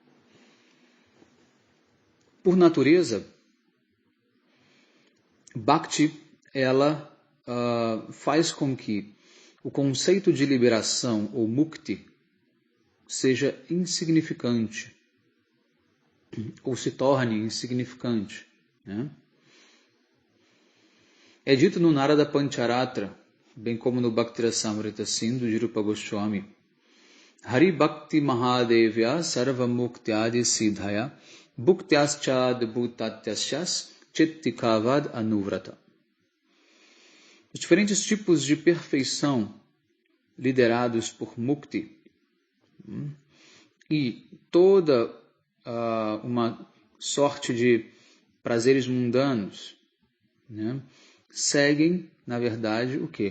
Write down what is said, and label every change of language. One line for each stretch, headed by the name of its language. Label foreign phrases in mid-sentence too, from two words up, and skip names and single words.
Portuguese: Por natureza, Bhakti, ela faz com que o conceito de liberação, ou Mukti, seja insignificante, ou se torne insignificante. É dito no Narada Pancharatra, bem como no Bhaktirasamrita Sindhu de Rupa Goswami,
Sanskrit: Hari Bhakti Mahadevya Sarva Muktyadi Siddhaya Bhuktyaschad Bhutatyashas Chittikavad Anuvrata.
Portuguese: Os diferentes tipos de perfeição liderados por Mukti e toda uma sorte de prazeres mundanos, seguem, na verdade, o quê?